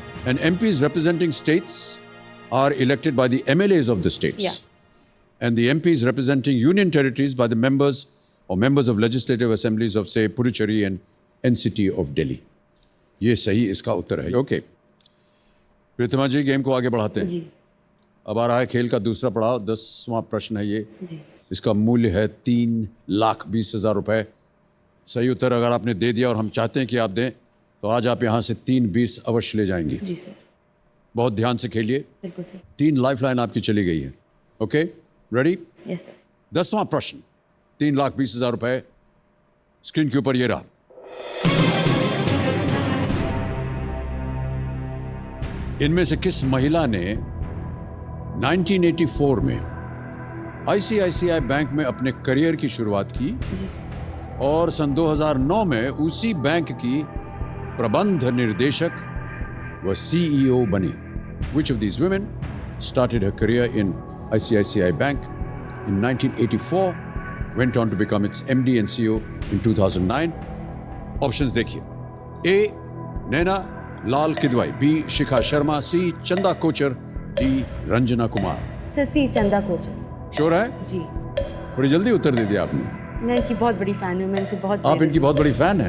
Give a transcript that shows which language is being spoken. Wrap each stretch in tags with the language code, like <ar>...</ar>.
<en>And MPs representing states are elected by the MLAs of the states. Yeah. And the MPs representing union territories by the members or members of legislative assemblies of say Puducherry and NCT of Delhi.</en> <hi>ये सही इसका उत्तर है. Okay. प्रीतमा जी, game को आगे बढ़ाते हैं. जी. अब आ रहा है खेल का दूसरा पड़ाव. 10वां प्रश्न है ये. जी. इसका मूल्य है 3,20,000 रुपए. सही उत्तर अगर आपने दे दिया और हम चाहते हैं कि आप दें तो आज आप यहाँ से 3,20 अवश्य ले जाएंगी. जी सर. बहुत ध्यान से खेलिए. बिल्कुल सर. 3 लाइफलाइन आपकी चली गई है. Okay, ready? Yes sir. 10वां प्रश्न, 3,20,000 रुपए. स्क्रीन के ऊपर ये रहा. इनमें से किस महिला ने 1984 में ICICI बैंक में अपने करियर की शुरुआत की जी. और सन 2009 में उसी बैंक की प्रबंध निर्देशक व CEO बनी?</hi> <en>Which of these women started her career in ICICI Bank in 1984, went on to become its MD and CEO in 2009?</en> <hi>Options देखिए. A. Naina Lal Kidwai, B. Shikha Sharma, C. Chanda Kochhar, D. Ranjana Kumar. Sir C Chanda Kochhar. Sure है? जी. बड़ी जल्दी उत्तर दे दिया आपने. मैं इनकी बहुत बड़ी फैन हूँ. मैं इनसे बहुत आप इनकी बहुत बड़ी फैन हैं?</hi>